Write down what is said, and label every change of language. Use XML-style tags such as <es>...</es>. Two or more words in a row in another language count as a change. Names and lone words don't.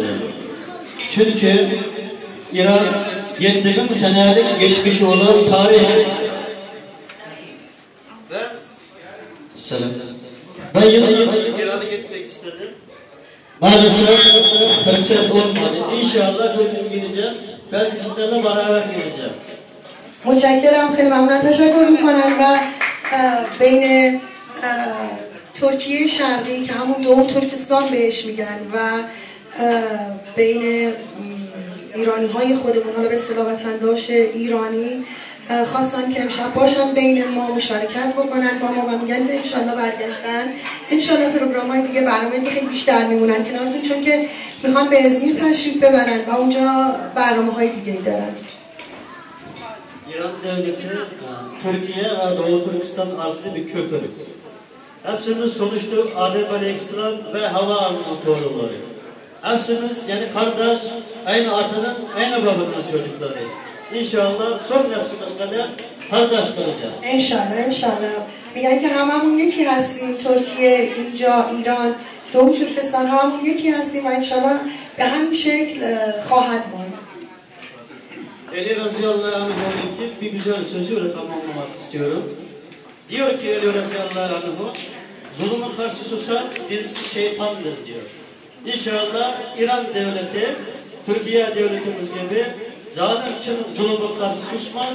<tr>Çünkü İran 7000 senelik geçmişi olan tarih ve İran'a gitmek istedim. Maalesef fırsat olmadı. İnşallah bir gün gideceğim. Belki sizlerle beraber gideceğim.</tr> <fa>متشکرم خیلی ممنون تشکر میکنم و بین ترکیه شرقی که همون دوم ترکستان بهش میگن و بین ایرانی های خودمون حالا به اصطلاح وطنداش ایرانی خواستن که امشب باشن بین ما مشارکت بکنن با ما و میگن که انشالله برگشتن انشالله پروگرام های دیگه برنامه دیگه خیلی بیشتر میمونن کنارتون چون که میخوان به ازمیر تشریف ببرن و اونجا برنامه های دیگه دارن.</fa> <tr>İran devleti Türkiye ve Doğu Türkistan arasında bir köprü. Hepsinin sonuçta Adem Aleyhisselam ve Hava motorları. Hepsimiz yani kardeş, aynı atının, aynı babanın çocukları. İnşallah son nefsimiz kadar kardeş kalacağız. İnşallah, inşallah.</tr> <fa>میگن که هممون یکی هستیم ترکیه اینجا ایران دو ترکستان هممون یکی هستیم و انشالله به همین شکل خواهد ماند.</fa> <tr>Ali Razıyallahu Anh'ın ki bir güzel sözüyle tamamlamak istiyorum. Diyor ki Ali Razıyallahu Anh, zulümün karşı susan birisi şeytandır diyor. İnşallah İran devleti, Türkiye devletimiz gibi zalim için zulümün karşı susmaz.</tr>